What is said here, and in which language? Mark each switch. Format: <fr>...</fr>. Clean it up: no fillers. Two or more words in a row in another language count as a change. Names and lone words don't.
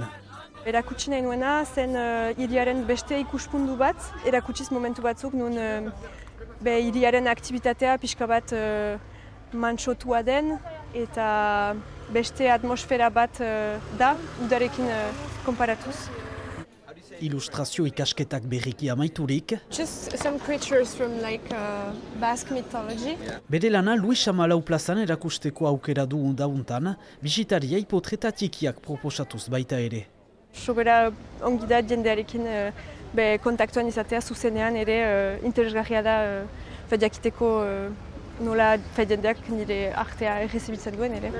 <eu>Erakutsi nahi nuena zen hiriaren beste ikuspundu bat, erakutsiz momentu batzuk nun hiriaren aktibitatea pixka bat mantsotua den eta beste atmosfera bat da, udarekin konparatuz. Ilustrazio ikasketak berriki amaiturik.</eu> <en>Just some creatures from Basque mythology.</en> <eu>Bere lana Luis Amalau plazan erakusteko aukera du dauntan, bisitariai potreta txikiak proposatuz baita ere. Sobera ongi da jendearekin kontaktuan izatea zuzenean ere interesgarria da jakiteko nola jendeak nire artea errezibitzen duen ere.</eu>